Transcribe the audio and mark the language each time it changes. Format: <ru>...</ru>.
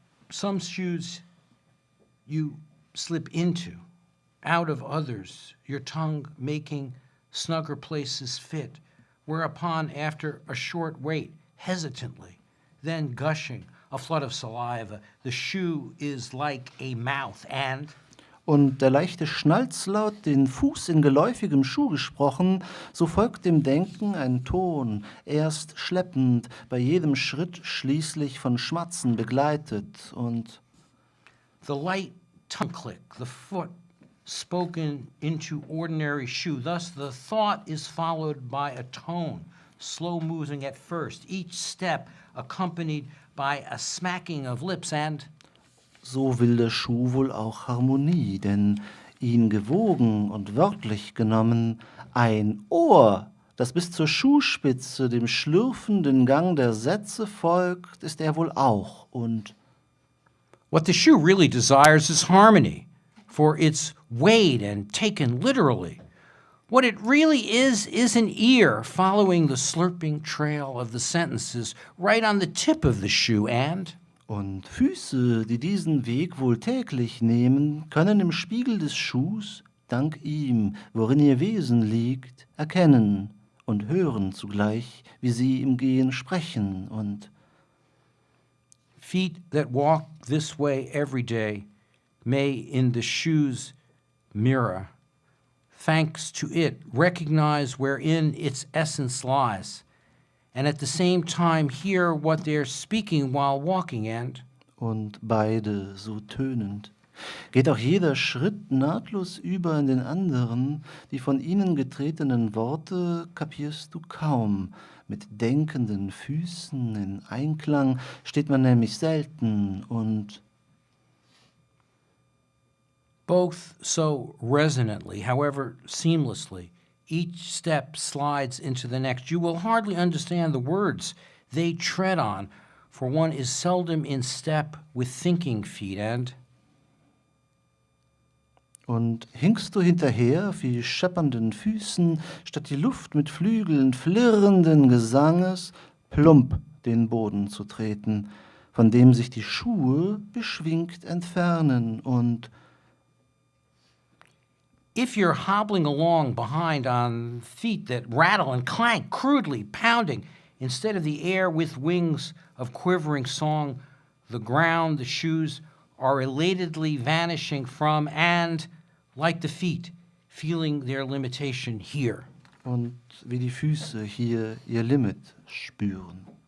<en>some shoes you slip into, out of others, your tongue making snugger places fit, whereupon, after a short wait, hesitantly, then gushing, a flood of saliva, the shoe is like a mouth, and</en> <de>und der leichte Schnalzlaut, den Fuß in geläufigem Schuh gesprochen, so folgt dem Denken ein Ton, erst schleppend, bei jedem Schritt schließlich von Schmatzen begleitet und</de> <en>the light tongue click, the foot spoken into ordinary shoe. Thus the thought is followed by a tone, slow moving at first, each step accompanied by a smacking of lips, and</en> <de>so will der Schuh wohl auch Harmonie, denn ihn gewogen und wörtlich genommen, ein Ohr, das bis zur Schuhspitze dem schlürfenden Gang der Sätze folgt, ist er wohl auch und</de> <en>what the shoe really desires is harmony, for it's weighed and taken literally. What it really is an ear following the slurping trail of the sentences right on the tip of the shoe, and</en> <de>und Füße, die diesen Weg wohl täglich nehmen, können im Spiegel des Schuhs, dank ihm, worin ihr Wesen liegt, erkennen und hören zugleich, wie sie im Gehen sprechen und</de> <en>feet that walk this way every day may in the shoe's mirror, thanks to it, recognize wherein its essence lies, and at the same time hear what they're speaking while walking, and</en> <de>und beide so tönend. Geht auch jeder Schritt nahtlos über in den anderen, die von ihnen getretenen Worte kapierst du kaum. Mit denkenden Füßen in Einklang steht man nämlich selten und</de> <en>both so resonantly, however seamlessly, each step slides into the next. You will hardly understand the words they tread on, for one is seldom in step with thinking feet, and</en> <de>und hinkst du hinterher wie scheppernden Füßen, statt die Luft mit Flügeln flirrenden Gesanges plump den Boden zu treten, von dem sich die Schuhe beschwingt entfernen und</de> <en>if you're hobbling along behind on feet that rattle and clank, crudely pounding, instead of the air with wings of quivering song, the ground, the shoes are elatedly vanishing from, and, like the feet, feeling their limitation here.</en> <de>und wie die Füße hier ihr Limit spüren.</de>